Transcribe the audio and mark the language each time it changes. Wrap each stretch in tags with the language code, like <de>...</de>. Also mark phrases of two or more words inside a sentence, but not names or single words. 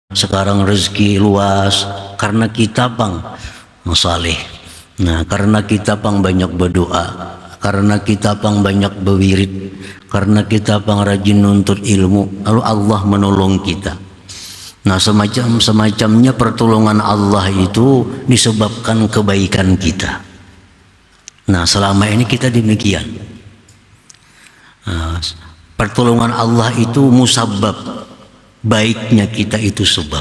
<id>sekarang rezeki luas karena kita pang saleh. Nah, karena kita pang banyak berdoa, karena kita pang banyak berwirid, karena kita pang rajin nuntut ilmu, lalu Allah menolong kita. Nah, semacamnya pertolongan Allah itu disebabkan kebaikan kita. Nah, selama ini kita demikian. Nah, pertolongan Allah itu musabab, baiknya kita itu sebab.</id>